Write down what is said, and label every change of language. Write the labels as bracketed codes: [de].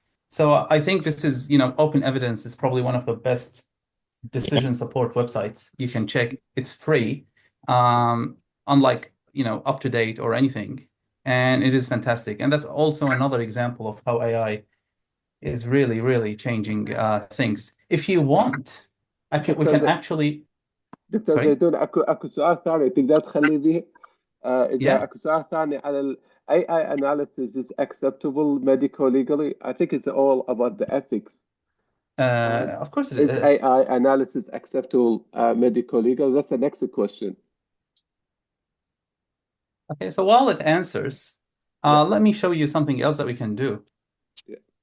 [en] So I think this is, open evidence is probably one of the best decision support websites you can check. It's free, unlike, UpToDate or anything. And it is fantastic. And that's also another example of how AI is really, really changing things. If you want, we can actually... [ar] دكتور زيدون اكو سؤال ثاني تقدر تخلي به اذا اكو سؤال ثاني على ال [en] AI analysis is acceptable medical legally. I think it's all about the ethics. Of course it is. Is AI analysis acceptable medical legal? That's the next question. Okay, so while it answers, let me show you something else that we can do. Yeah.